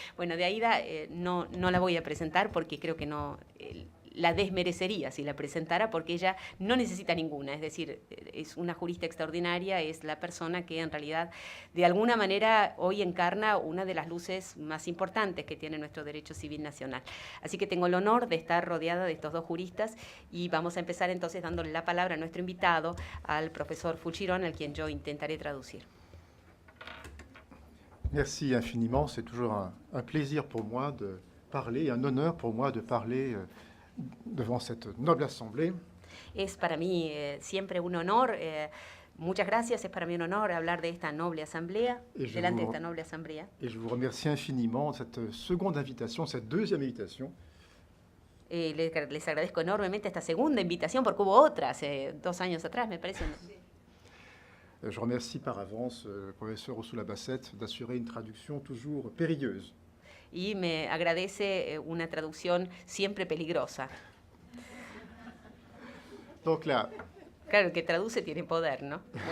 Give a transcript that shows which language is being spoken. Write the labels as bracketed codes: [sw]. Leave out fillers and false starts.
[es] Bueno, de Aida no la voy a presentar porque creo que no la desmerecería si la presentara, porque ella no necesita ninguna, es decir, es una jurista extraordinaria, es la persona que en realidad de alguna manera hoy encarna una de las luces más importantes que tiene nuestro derecho civil nacional. Así que tengo el honor de estar rodeada de estos dos juristas y vamos a empezar entonces dándole la palabra a nuestro invitado, al profesor Fouchiron, al quien yo intentaré traducir. [fr] Merci infiniment, c'est toujours un plaisir pour moi de parler, un honneur pour moi de parler devant cette noble assemblée. [es] Es para mí siempre un honor, muchas gracias, es para mí un honor hablar de esta noble asamblea, delante de esta noble asamblea. [fr] Et je vous remercie infiniment de cette seconde invitation, cette deuxième invitation. [es] Les agradezco enormemente esta segunda invitación, porque hubo otra hace 2 años atrás, me parece. [fr] Je remercie par avance le professeur Ursula Bassett d'assurer une traduction toujours périlleuse. [es] Y me agradece una traducción siempre peligrosa. [fr] Donc là, [es] claro, el que traduce tiene poder, ¿no?